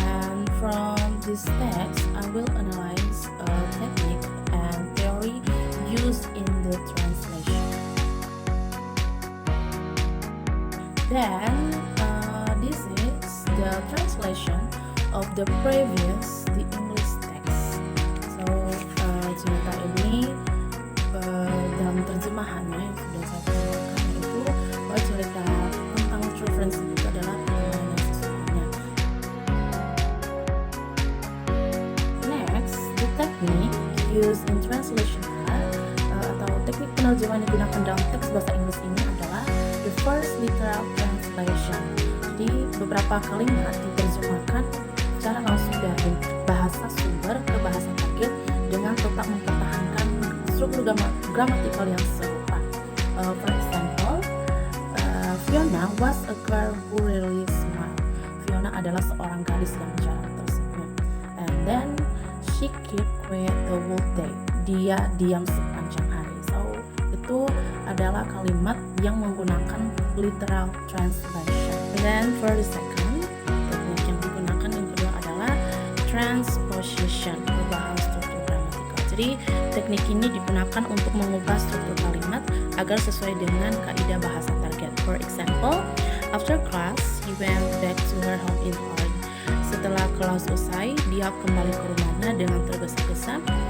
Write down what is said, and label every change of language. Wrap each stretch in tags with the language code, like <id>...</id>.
<en>And from this text, I will analyze a technique and theory used in the translation. Then this is the translation of the previous the English text.</en> <id>So cerita ini dalam terjemahannya yang sudah saya terjemahkan itu cerita tentang true friendship itu adalah pengalaman yang sesungguhnya.</id> <en>Next, the technique used in translation</en> <id>atau teknik penerjemahan yang digunakan dalam teks bahasa Inggris ini adalah</id> <en>the first literal translation.</en> <id>Jadi beberapa kalimat diterjemahkan secara langsung dari bahasa sumber ke bahasa target dengan tetap mempertahankan struktur gramatikal yang serupa.</id> <en>For example, Fiona was a girl who really smiled.</en> <id>Fiona adalah seorang gadis yang jarang tersenyum.</id> <en>And then she kept quiet the whole day.</en> <id>Dia diam sepanjang hari. So itu adalah kalimat yang menggunakan literal translation.</id> <en>And then for the second,</en> <id>teknik yang digunakan yang kedua adalah transposition, perubahan struktur gramatikal. Jadi teknik ini digunakan untuk mengubah struktur kalimat agar sesuai dengan kaidah bahasa target.</id> <en>For example, after class, he went back to her home in hurry.</en> <id>Setelah kelas usai, dia kembali ke rumahnya dengan tergesa-gesa.</id>